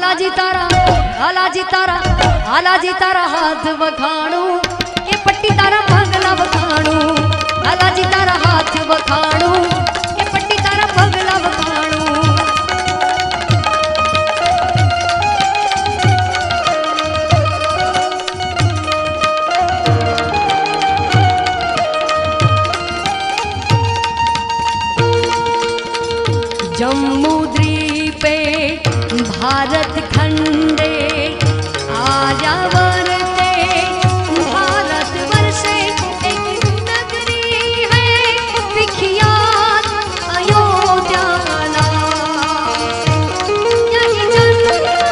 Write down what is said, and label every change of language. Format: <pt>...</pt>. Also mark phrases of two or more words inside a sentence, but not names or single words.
<gu>તારા હાથ વખાણું એ પટ્ટી તારા પગલા વખાણું લાલાજી તારા હાથ વખાણું એ પટ્ટી તારા પગલા વખાણું</gu> <sa>जम्मू द्वीपे भारत खंडे आर्यावर्ते भारत वर्षे</sa> <hi>एक नगरी है विख्यात अयोध्या नाम यही जन्म</hi>